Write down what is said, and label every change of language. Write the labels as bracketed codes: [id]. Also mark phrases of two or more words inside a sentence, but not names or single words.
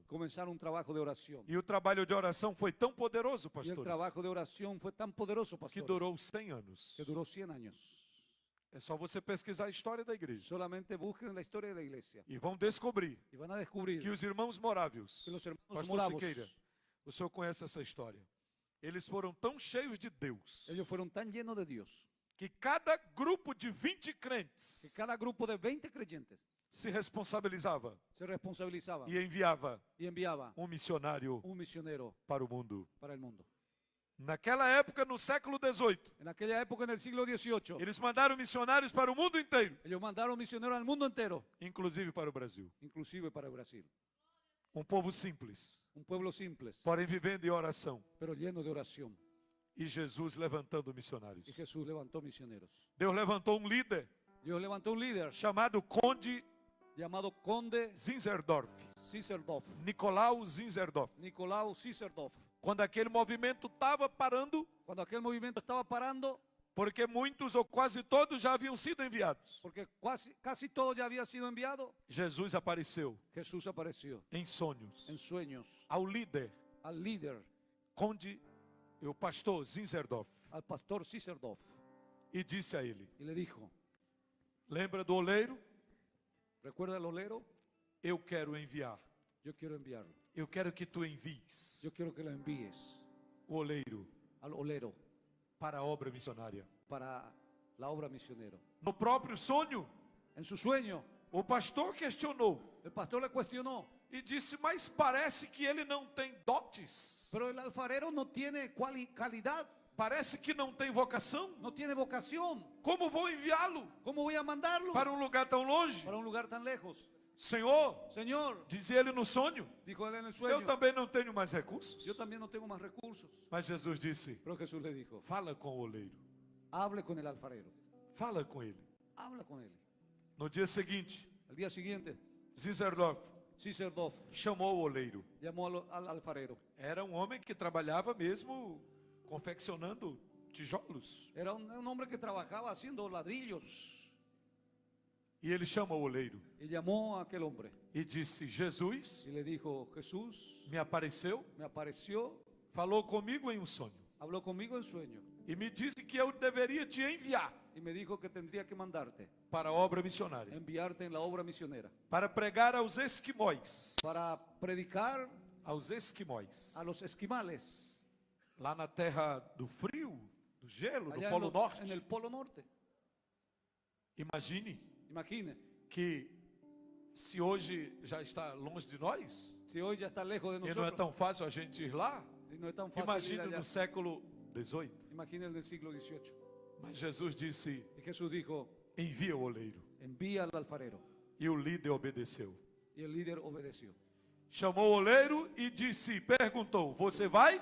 [es] Comenzaron un trabajo de oración. [pt] E o trabalho de oração foi tão poderoso, [es] Y el pastores, trabajo de oración fue tan poderoso, que pastor, [pt] durou 100 anos. [es] que duró 100 años. [pt] É só você pesquisar a história da igreja. [es] Solamente busquen la historia de la iglesia [pt] E vão descobrir [es] y van a descubrir [pt] que os irmãos morávios, [es] que los hermanos pastor moravos, [pt] Siqueira, o senhor conhece essa história. Eles foram tão cheios de Deus, [es] ellos fueron tan llenos de Dios [pt] que cada grupo de 20 [es] que [pt] crentes [es] cada grupo de 20 creyentes [pt] se responsabilizava [es] se responsabilizaba [pt] e enviava [es] y enviaba [pt] missionário [es] un misionero [pt] para o mundo. [es] para el mundo. [pt] Naquela época, no século XVIII, [es] En aquella época, en el siglo XVIII, [pt] eles mandaram missionários para o mundo inteiro, [es] ellos mandaron misioneros al mundo entero, [pt] inclusive para o Brasil. [es] inclusive para Brasil. [pt] Um povo simples, [es] Un pueblo simple, [pt] porém vivendo em oração. [es] pero lleno de oración. [pt] E Jesus levantando missionários. [es] Y Jesús levantó misioneros. [pt] Deus levantou um líder [es] Dios levantó un líder [pt] chamado Conde [es] llamado Conde [pt] Zinzendorf, [es] Ciserdorf, [pt] Nicolau Zinzendorf. [es] Nicolau Ciserdorf. [pt] Quando aquele movimento estava parando, [es] Cuando aquel movimiento estaba parando, [pt] porque muitos ou quase todos já haviam sido enviados, [es] porque casi todo ya había sido enviado, [pt] Jesus apareceu [es] Jesús apareció [pt] em sonhos [es] en sueños [pt] ao líder, [es] al líder, [pt] Conde, o pastor Zinzendorf, [es] al pastor Ciserdorf, [pt] e disse a ele: [es] y le dijo, [pt] lembra do oleiro? [es] ¿recuerda el olero? [pt] Eu quero enviar. [es] Yo quiero enviarlo. [pt] Eu quero que tu envies [es] Yo quiero que lo envíes [pt] o oleiro [es] al olero [pt] para a obra missionária. [es] para la obra misionero. [pt] No próprio sonho, [es] En su sueño, [pt] o pastor questionou [es] el pastor le cuestionó, [pt] e disse: mas parece que ele não tem dotes, [es] pero el alfarero no tiene calidad, [pt] parece que não tem vocação. [es] no tiene vocación. [pt] Como vou enviá-lo [es] ¿Cómo voy a mandarlo [pt] para um lugar tão longe? [es] para un lugar tan lejos? [pt] Senhor, [es] Señor, [pt] dizia ele no sonho, [es] dijo él en el [pt] eu [es] sueño, [pt] também não tenho mais recursos. [es] yo también no tengo más recursos. [pt] Mas Jesus disse: [es] Pero Jesús le dijo, [pt] fala com o oleiro, [es] hable con el alfarero, [pt] fala com ele. [es] habla con él. [pt] No dia seguinte, [es] Al día siguiente, [pt] Zinzendorf [es] Ciserdorf [pt] chamou o oleiro. [es] llamó al alfarero. [pt] Era um homem que trabalhava mesmo confeccionando tijolos. [es] Era un hombre que trabajaba haciendo ladrillos. [pt] E ele chama o oleiro [es] Y llamó a aquel hombre [pt] e disse: Jesus [es] y le dijo, Jesús [pt] me apareceu, [es] me apareció, [pt] falou comigo em um sonho [es] habló conmigo en sueño [pt] e me disse que eu deveria te enviar [es] y me dijo que tendría que mandarte, [pt] para a obra missionária, [es] enviarte en la obra misionera, [pt] para pregar aos esquimóis, [es] para predicar [pt] aos esquimóis, [es] a los esquimales, [pt] lá na terra do frio, do gelo, do [es] allá [pt] Polo Norte. [es] en el Polo Norte. [pt] Imagine [es] Imagine, [pt] que se hoje já está longe de nós, [es] si hoy ya está lejos de [pt] e não é [es] nosotros, [pt] tão fácil a gente ir lá, [es] y no es tan fácil ir [pt] imagine [es] allá. [pt] no século XVIII. [es] Imagine el del siglo XVIII. [pt] Mas Jesus disse: [es] Y Jesús dijo, [pt] envia o oleiro. [es] envía al alfarero. [pt] E o líder obedeceu. [es] Y el líder obedeció. [pt] Chamou o oleiro e disse, perguntou: você vai?